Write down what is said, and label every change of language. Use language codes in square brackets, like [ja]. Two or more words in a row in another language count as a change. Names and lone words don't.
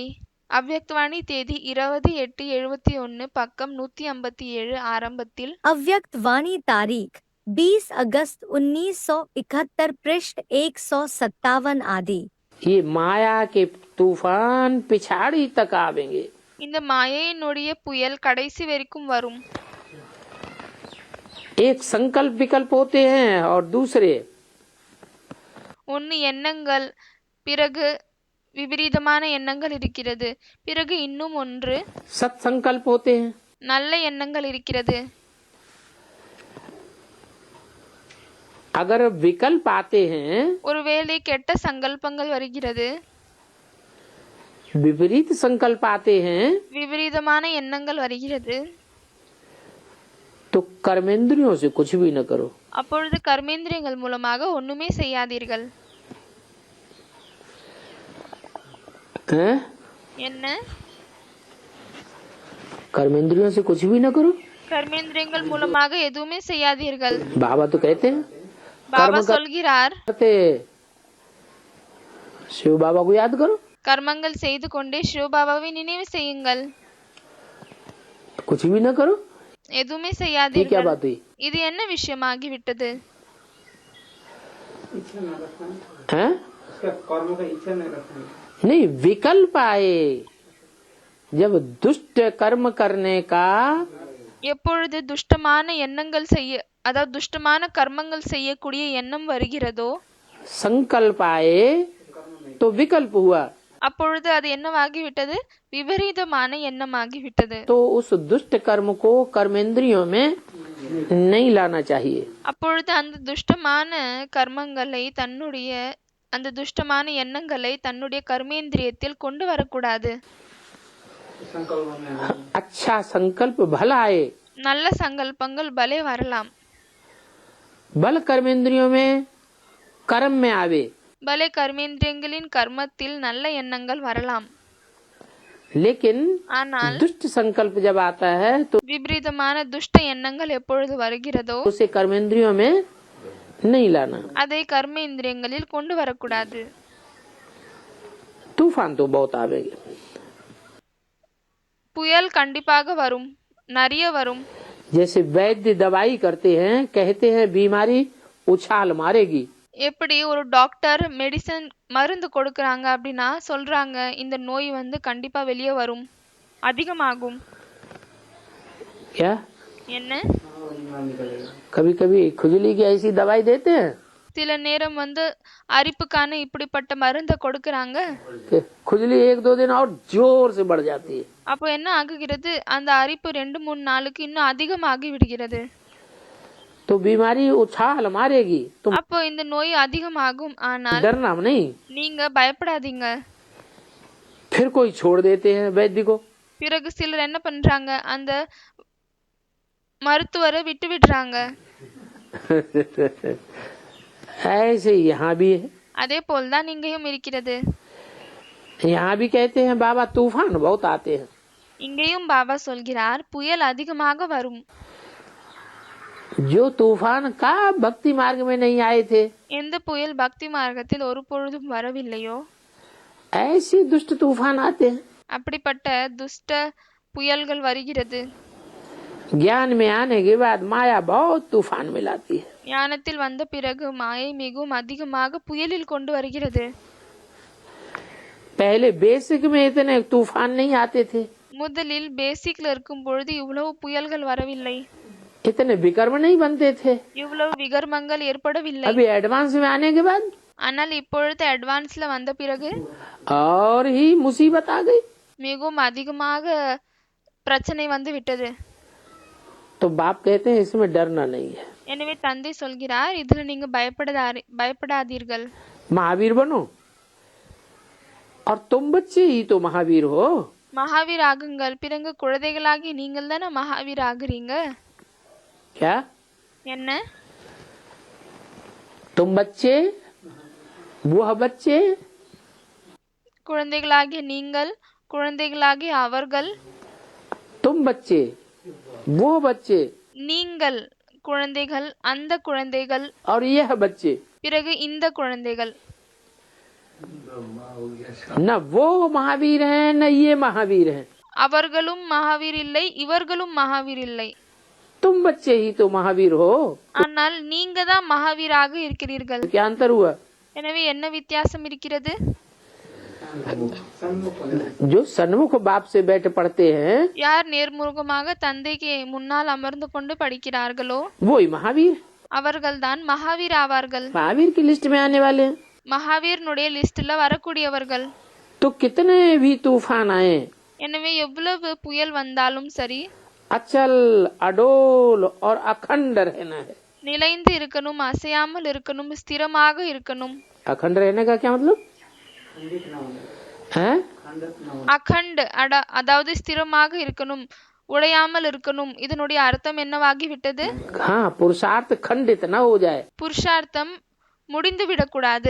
[ta] அவ்யக்தவாணி தேதி 20/8/71 பக்கம் 157 ஆரம்பத்தில் [hi] अव्यक्त वाणी तारीख 20 अगस्त 1971 पृष्ठ 157 आदि। ये माया के तूफान पिछाड़ी तक आवेंगे। [ta] இந்த மாயையினுடைய புயல் கடைசி வரைக்கும் வரும். [hi] एक संकल्प विकल्प होते हैं और दूसरे [ta] ஒன்னு எண்ணங்கள், பிறகு விபரீதமான எண்ணங்கள் இருக்கிறது, பிறகு இன்னும் ஒன்று [hi] सत्संकल्प होते हैं। [ta] நல்ல எண்ணங்கள் இருக்கிறது. [hi] अगर विकल्प आते हैं, [ta] ஒருவேளை கெட்ட சங்கல்பங்கள் வருகிறது, [hi] विपरीत संकल्प आते हैं, [ta] விபரீதமான எண்ணங்கள் வருகிறது, [hi] तो कर्मेंद्रियों से कुछ भी न करो। [ta] அப்பொழுது கர்மேந்திரியங்கள் மூலமாக ஒண்ணுமே செய்யாதீர்கள். [hi] हैं? [ta] என்ன? [hi] कर्मेंद्रियों से कुछ भी न करो। [ta] கர்மேந்திரியங்கள் மூலமாக எதுவுமே செய்யாதீர்கள். [hi] बाबा तो कहते हैं [ta] பாபா சொல்கிறார், [hi] करते शिव बाबा को याद करो। [ta] கர்மங்கள் செய்து கொண்டே சிவபாபாவை நினைவு செய்யுங்கள், [hi] कुछ भी न करो। [ta] எதுவுமே [hi] ये क्या [ta] செய்யாதீர்கள். [hi] बात हुई? [ta] இது என்ன விஷயமாகிவிட்டது? [hi] हैं? नहीं, विकल्प आए जब दुष्ट कर्म करने का, [ta] எப்பொழுது துஷ்டமான எண்ணங்கள் செய்ய, அதாவது துஷ்டமான கர்மங்கள் செய்யக்கூடிய எண்ணம் வருகிறதோ [hi] संकल्प आए तो विकल्प हुआ, [ta] அப்பொழுது அது என்னவாகிவிட்டது? விபரீதமான எண்ணமாகிவிட்டது. [hi] तो उस दुष्ट कर्म को कर्मेंद्रियों में नहीं लाना चाहिए। [ta] அப்பொழுது அந்த துஷ்டமான கர்மங்களை தன்னுடைய அந்த துஷ்டமான எண்ணங்களை தன்னுடைய கர்மேந்திரியத்தில் கொண்டு வரக்கூடாது. [hi] अच्छा संकल्प भला आए, [ta] நல்ல சங்கல்பங்கள் பலே வரலாம், [hi] बल कर्मेंद्रियों में कर्म में आवे, [ta] பலே கர்மேந்திரியங்களின் கர்மத்தில் நல்ல எண்ணங்கள் வரலாம். [hi] लेकिन [ta] ஆனால் [hi] दुष्ट संकल्प जब आता है तो [ta] விபரீதமான துஷ்ட எண்ணங்கள் எப்பொழுது வருகிறதோ [hi] उसे कर्मेंद्रियों में नहीं लाना। [ta] அதை கர்மேந்திரியங்களில் கொண்டு வரக்கூடாது. [hi] तूफान तो बहुत आवेगा। [ta] புயல் கண்டிப்பாக வரும், நிறைய வரும். [hi] जैसे वैद्य दवाई करते हैं, कहते हैं बीमारी उछाल मारेगी, [ta] எப்படி ஒரு [en] doctor medicine [ta] மருந்து கொடுக்கறாங்க அப்படின்னா சொல்றாங்க இந்த நோய் வந்து கண்டிப்பா வெளியே வரும், அதிகமாகும். [hi] क्या [ta] என்ன? [hi] कभी कभी खुजली की ऐसी दवाई देते हैं [ta] சில நேரம் வந்து அரிப்புக்கான இப்படிப்பட்ட மருந்தை கொடுக்கறாங்க. [hi] कि खुजली 1-2 दिन और जोर से बढ़ जाती है, [ta] அப்போ என்ன ஆகுகிறது? அந்த அரிப்பு 2-3 நாளுக்கு இன்னும் அதிகமாகி விடுகிறது. [hi] तो बीमारी उछाल मारेगी। तुम [ta] அப்போ இந்த நோய் அதிகமாகும். ஆனால் [hi] डरना नहीं, [ta] நீங்க பயப்படாதீங்க. [hi] फिर कोई छोड़ देते हैं वैद्य को। [ta] பிறகு சிலர் என்ன பண்றாங்க, அந்த மருத்துவரை விட்டு விடுறாங்க. [hi] ऐसे यहाँ भी है, [ta] அதே போல்தான் இங்கேயும் இருக்கிறது. [hi] यहाँ भी कहते हैं बाबा तूफान बहुत आते हैं। [ta] இங்கேயும் பாபா சொல்கிறார், புயல் அதிகமாக வரும். [hi] जो तूफान का भक्ति मार्ग में नहीं आए थे, [ta] எந்த புயல் பக்தி மார்க்கத்தில் ஒரு பொழுதும் வரவில்லையோ [hi] ऐसे दुष्ट तूफान आते हैं। [ta] அப்படிப்பட்ட துஷ்ட புயல்கள் வருகிறது. [hi] ज्ञान में आने के बाद माया बहुत तूफान में लाती है। [ta] ஞானத்தில் வந்த பிறகு மாயை மிகவும் அதிகமாக புயலில் கொண்டு வருகிறது. [hi] पहले बेसिक में इतने तूफान नहीं आते थे, [ta] முதலில் பேசிக்ல இருக்கும் பொழுது இவ்வளவு புயல்கள் வரவில்லை, [hi] इतने विकर्म नहीं बनते थे। [ta] இவ்வளவு விகர்மங்கள் ஏற்படவில்லை. [hi] अभी एडवांस में आने के बाद [ta] ஆனால் இப்பொழுது அட்வான்ஸ்ல வந்த பிறகு [hi] और ही मुसीबत आ गई। [ta] மிகவும் அதிகமாக பிரச்சனை வந்து விட்டது. [hi] तो बाप कहते हैं इसमें डरना नहीं है, [ta] எனவே தந்தை சொல்கிறார், இதுல நீங்க பயப்படாதீர்கள். [hi] महावीर बनो और तुम बच्चे ही तो महावीर हो। [ta] மகாவீர் ஆகுங்கள், பிறகு குழந்தைகளாகி நீங்கள் தானே மகாவீர் ஆகுறீங்க. [hi] क्या [ta] என்ன? [hi] तुम बच्चे वह बच्चे, [ta] குழந்தைகளாகிய நீங்கள், குழந்தைகளாகிய அவர்கள். [hi] तुम बच्चे वो बच्चे [ta] நீங்கள் குழந்தைகள், அந்த குழந்தைகள், [hi] और यह बच्चे, [ta] பிறகு இந்த குழந்தைகள். [hi] न वो महावीर हैं न ये महावीर हैं, [ta] அவர்களும் மகாவீர் இல்லை, இவர்களும் மகாவீர் இல்லை. [hi] तुम बच्चे ही तो महावीर हो। [ta] ஆனால் நீங்க தான் மகாவீராக இருக்கிறீர்கள். [hi] क्या अंतर हुआ? [ta] எனவே என்ன வித்தியாசம் இருக்கிறது? [hi] जो सन्मुख बाप से बैठ पढ़ते हैं [ta] யார் நேர்முகமாக தந்தைக்கு முன்னால் அமர்ந்து கொண்டு படிக்கிறார்களோ [hi] वो ही महावीर, [ta] அவர்கள்தான் மகாவீர் ஆவார்கள். [hi] महावीर की लिस्ट में आने वाले हैं। [ta] மகாவீர்னுடைய லிஸ்ட்ல வரக்கூடியவர்கள். [hi] तो कितने भी तूफान आए, [ta] எனவே எவ்வளவு புயல் வந்தாலும் சரி, [hi] अचल अडोल और अखंड रहना है। [ta] நிலைந்து இருக்கணும், அசையாமல் இருக்கணும், ஸ்திரமாக இருக்கணும். [hi] अखंड रहने का क्या मतलब है? [ta] அகண்ட் அதாவது ஸ்திரமாக இருக்கணும், உடையாமல் இருக்கணும். இதனுடைய அர்த்தம் என்னவாகிவிட்டது? [hi] हाँ, पुरुषार्थ खंडित न हो जाए। [ta] புருஷார்த்தம் முடிந்து விடக்கூடாது.